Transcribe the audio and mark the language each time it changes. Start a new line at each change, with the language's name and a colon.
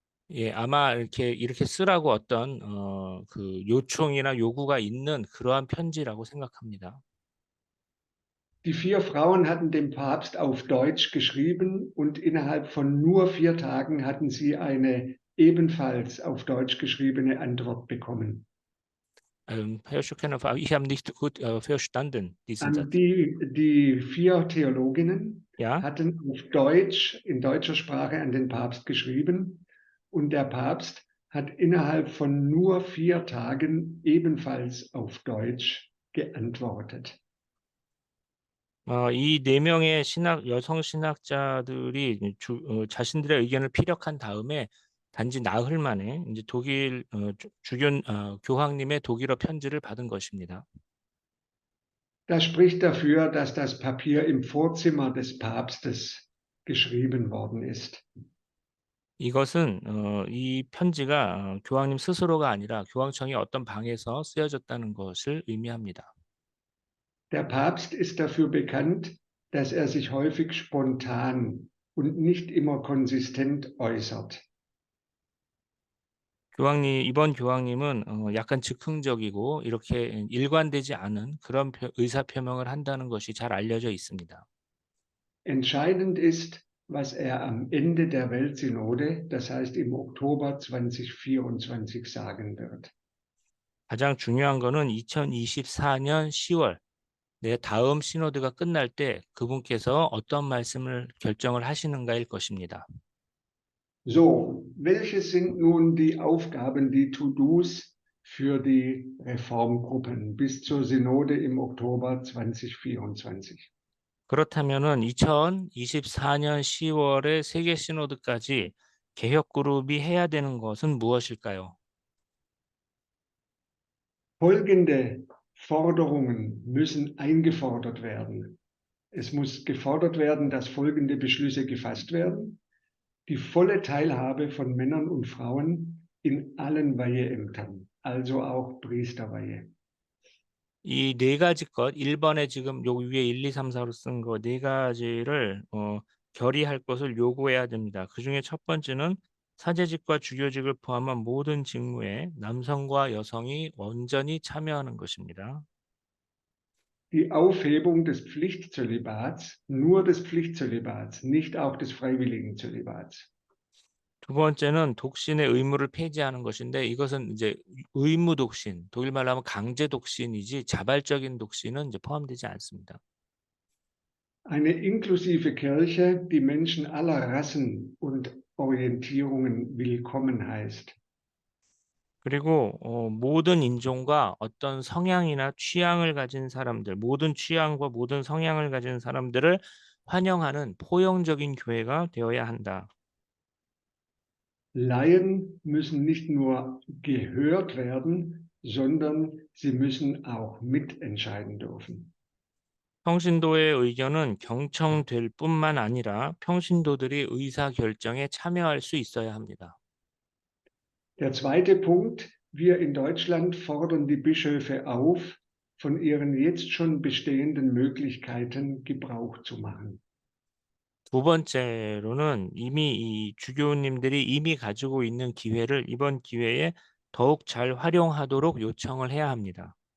Korean: 예, 아마 이렇게 쓰라고 어떤 그 요청이나 요구가 있는 그러한 편지라고 생각합니다.
German: Die 4 Frauen hatten dem Papst auf Deutsch geschrieben und innerhalb von nur 4 Tagen hatten sie eine ebenfalls auf Deutsch geschriebene Antwort bekommen. Herr Schockenhofer, ich habe nicht gut verstanden diesen Satz. Die 4 Theologinnen Ja, hatten auf Deutsch, in deutscher Sprache an den Papst geschrieben und der Papst hat innerhalb von nur 4 Tagen ebenfalls auf Deutsch geantwortet.
Korean: 이 4명의 여성 신학자들이 자신들의 의견을 피력한 다음에 단지 나흘 만에 이제 독일 교황님의 독일어 편지를 받은 것입니다.
German: Das spricht dafür, dass das Papier im Vorzimmer des Papstes geschrieben worden ist.
Korean: 이것은 이 편지가 교황님 스스로가 아니라 교황청의 어떤 방에서 쓰여졌다는 것을 의미합니다.
German: Der Papst ist dafür bekannt, dass er sich häufig spontan und nicht immer konsistent äußert.
Korean: 이번 교황님은 약간 즉흥적이고 이렇게 일관되지 않은 그런 의사표명을 한다는 것이 잘 알려져 있습니다.
German: Entscheidend ist, was er am Ende der Weltsynode, das heißt im Oktober 2024, sagen wird.
Korean: 가장 중요한 거는 2024년 10월 내 다음 시노드가 끝날 때 그분께서 어떤 말씀을 결정을 하시는가일 것입니다.
German: So, welche sind nun die Aufgaben, die To-Dos für die Reformgruppen bis zur Synode im Oktober 2024?
Korean: 그렇다면은 2024년 10월에 세계 시노드까지 개혁 그룹이 해야 되는 것은 무엇일까요?
German: Folgende Forderungen müssen eingefordert werden. Es muss gefordert werden, dass folgende Beschlüsse gefasst werden. Die volle Teilhabe von Männern und Frauen in allen Weiheämtern, also auch Priesterweihe.
Korean: 이 4가지 것, 1번에 지금 요 위에 1, 2, 3, 4로 쓴 거 4가지를 결의할 것을 요구해야 됩니다. 그중에 첫 번째는 사제직과 주교직을 포함한 모든 직무에 남성과 여성이 온전히 참여하는 것입니다.
German: Die Aufhebung des Pflichtzölibats, nur des Pflichtzölibats, nicht auch des freiwilligen Zölibats.
Korean: 두 번째는 독신의 의무를 폐지하는 것인데 이것은 이제 의무 독신, 독일말로 하면 강제 독신이지 자발적인 독신은 이제 포함되지 않습니다.
German: Eine inklusive Kirche, die Menschen aller Rassen und Orientierungen willkommen heißt.
Korean: 그리고 모든 인종과 어떤 성향이나 취향을 가진 사람들, 모든 취향과 모든 성향을 가진 사람들을 환영하는 포용적인 교회가 되어야 한다.
German: Laien müssen nicht nur gehört werden, sondern sie müssen auch mitentscheiden dürfen.
Korean: 평신도의 의견은 경청될 뿐만 아니라 평신도들이 의사결정에 참여할 수 있어야 합니다.
German: Der zweite Punkt, wir in Deutschland fordern die Bischöfe auf, von ihren jetzt schon bestehenden Möglichkeiten Gebrauch zu machen.
Korean: 두 번째로는 이미 이 주교님들이 이미 가지고 있는 기회를 이번 기회에 더욱 잘 활용하도록 요청을 해야 합니다.